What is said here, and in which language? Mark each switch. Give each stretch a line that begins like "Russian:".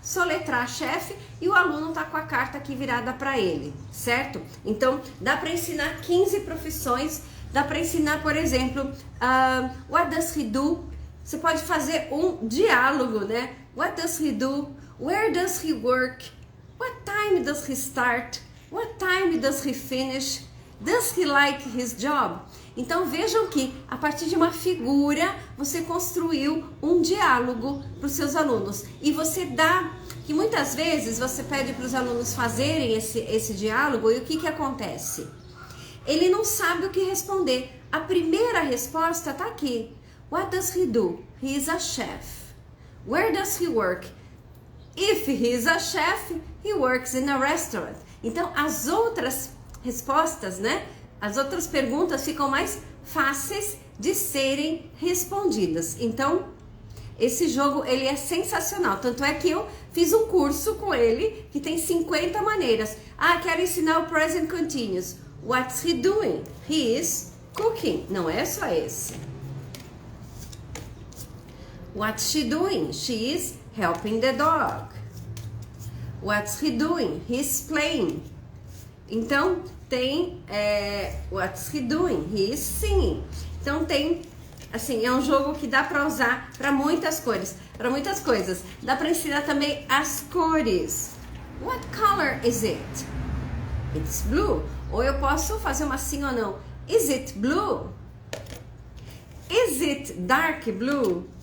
Portuguese: soletrar chefe e o aluno tá com a carta aqui virada para ele, certo? Então, dá para ensinar 15 profissões, dá para ensinar, por exemplo,
English: what does he do?
Portuguese: Você pode fazer um diálogo, né?
English: What does he do? Where does he work? What time does he start? What time does he finish? Does he like his job?
Portuguese: Então vejam que a partir de uma figura você construiu um diálogo para os seus alunos. E você dá, que muitas vezes você pede para os alunos fazerem esse diálogo e o que acontece? Ele não sabe o que responder. A primeira resposta está aqui.
English: What does he do? He is a chef. Where does he work? If he is a chef, he works in a restaurant.
Portuguese: Então as outras respostas, né? As outras perguntas ficam mais fáceis de serem respondidas. Então, esse jogo, ele é sensacional. Tanto é que eu fiz um curso com ele, que tem 50 maneiras. Quero ensinar o present continuous.
English: What's he doing? He is cooking.
Portuguese: Não é só esse.
English: What's she doing? She is helping the dog. What's he doing? He's playing.
Portuguese: Então, tem
English: what's he doing? He is singing.
Portuguese: Então tem, assim, é um jogo que dá para usar para muitas cores, para muitas coisas. Dá para ensinar também as cores.
English: What color is it? It's blue.
Portuguese: Ou eu posso fazer uma sim ou não.
English: Is it blue? Is it dark blue?